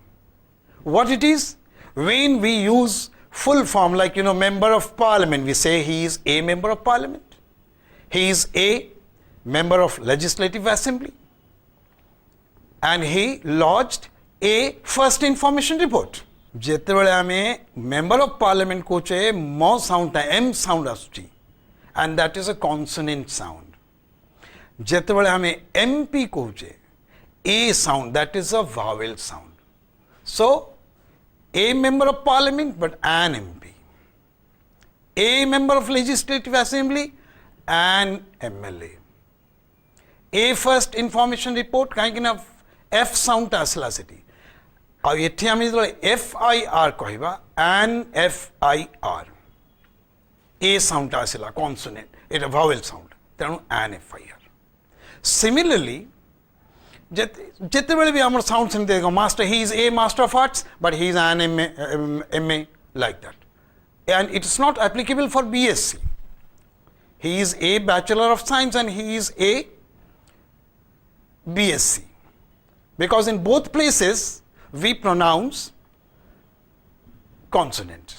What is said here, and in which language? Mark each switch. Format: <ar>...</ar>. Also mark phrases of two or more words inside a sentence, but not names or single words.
<en>What it is? When we use full form, like, Member of Parliament, we say he is a Member of Parliament. He is a Member of Legislative Assembly. And he lodged a First Information Report.</en> <or>ଯେତେବେଳେ ଆମେ</or> <en>Member of Parliament</en> <or>କହୁଛେ म ସାଉଣ୍ଡଟା M ସାଉଣ୍ଡ ଆସୁଛି,</or> <en>and that is a consonant sound.</en> <or>ଯେତେବେଳେ ଆମେ MP କହୁଛେ</or> <en>A sound, that is a vowel sound. So a Member of Parliament but an MP, a Member of Legislative Assembly and MLA, a First Information Report</en> <or>କାହିଁକି ନା F ସାଉଣ୍ଡଟା ଆସିଲା ସେଠି, ଆଉ ଏଠି ଆମେ ଯେତେବେଳେ FIR କହିବା,</or> <en>an FIR, a</en> <or>ସାଉଣ୍ଡଟା ଆସିଲା consonant, ଏଇଟା</or> <en>vowel sound, ତେଣୁ an FIR. Similarly,</en> <or>ଯେତେବେଳେ ବି ଆମର ସାଉଣ୍ଡ ସେମିତି ଦେଖ,</or> <en>master, he is a Master of Arts but he is an MA, like that. And it is not applicable for BSc. He is a Bachelor of Science and he is a BSc, because in both places we pronounce consonant.</en>